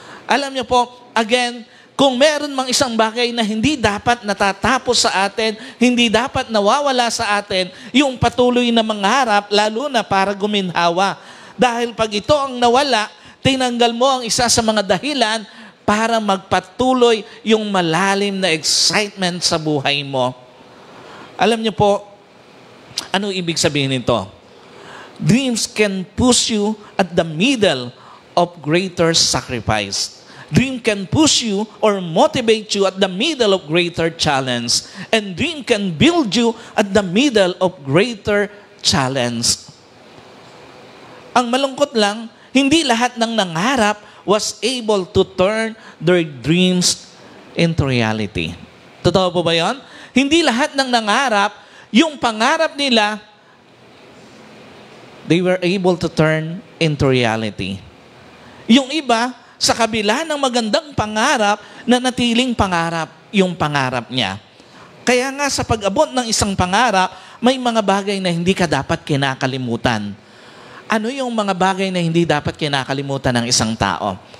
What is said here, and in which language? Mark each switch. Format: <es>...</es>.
<tl>Alam niyo po, again, kung meron mang isang bagay na hindi dapat natatapos sa atin, hindi dapat nawawala sa atin, yung patuloy na mangarap, lalo na para guminhawa. Dahil pag ito ang nawala, tinanggal mo ang isa sa mga dahilan para magpatuloy yung malalim na excitement sa buhay mo. Alam niyo po, ano ibig sabihin nito?</tl> <en>Dreams can push you at the middle of greater sacrifice. Dream can push you or motivate you at the middle of greater challenge. And dream can build you at the middle of greater challenge.</en> <tl>Ang malungkot lang, hindi lahat ng nangarap</tl> <en>was able to turn their dreams into reality.</en> <tl>Totoo po ba yan? Hindi lahat ng nangarap yung pangarap nila,</tl> <en>they were able to turn into reality.</en> <tl>Yung iba, sa kabila ng magandang pangarap, na natiling pangarap yung pangarap niya. Kaya nga sa pag-abot ng isang pangarap, may mga bagay na hindi ka dapat kinakalimutan. Ano yung mga bagay na hindi dapat kinakalimutan ng isang tao?</tl>